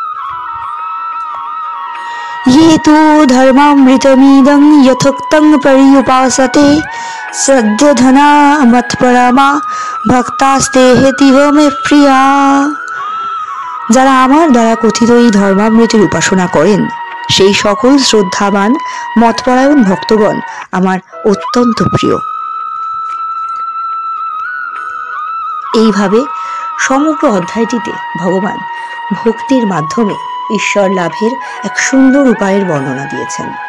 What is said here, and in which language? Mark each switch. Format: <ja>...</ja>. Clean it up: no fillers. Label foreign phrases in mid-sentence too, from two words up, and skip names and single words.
<sa>ये तो धर्मामृतमिदं यथोक्तं पर्युपासते सद्यधना मत्परमा भक्तास्तेहेतिव मे प्रिया।</sa> <bn>যারা আমার দ্বারা কথিত এই ধর্মামৃতের উপাসনা করেন, সেই সকল শ্রদ্ধাবান মতপরায়ণ ভক্তগণ আমার অত্যন্ত প্রিয়। এইভাবে সমগ্র অধ্যায়টিতে ভগবান ভক্তির মাধ্যমে ঈশ্বর লাভের এক সুন্দর উপায়ের বর্ণনা দিয়েছেন।</bn>